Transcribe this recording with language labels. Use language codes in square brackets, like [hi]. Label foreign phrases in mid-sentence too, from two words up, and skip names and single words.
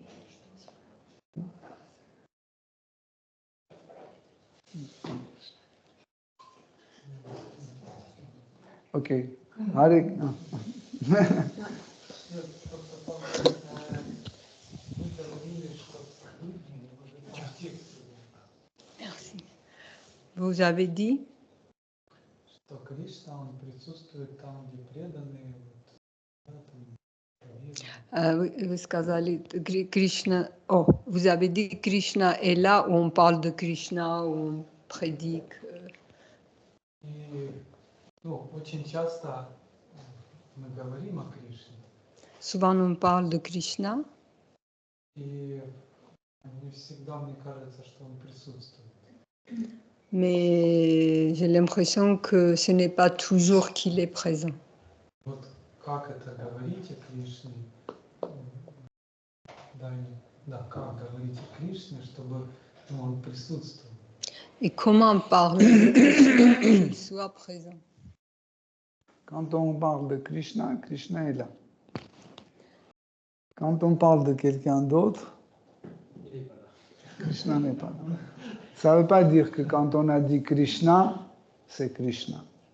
[fr] Ok. Merci. Vous avez dit? [ru] Что Кришна, он присутствует там, где преданные. Вы сказали Krishna. [fr] Oh, vous avez dit Krishna est là où on parle de Krishna, où on prédique. [ru] И очень часто мы говорим о Кришне. [fr] Souvent on parle de Krishna. [ru] И не всегда мне кажется, что он присутствует. [fr] Mais j'ai l'impression que ce n'est pas toujours qu'il est présent. [ru] Вот как это говорить о Кришне? Да, как говорить о Кришне, чтобы он присутствовал? [fr] Et comment parler de Krishna qu'il soit présent? Quand on parle de Krishna, Krishna est là. Quand on parle de quelqu'un d'autre, Krishna n'est pas là. Ça ne veut pas dire que quand on a dit Krishna, c'est Krishna.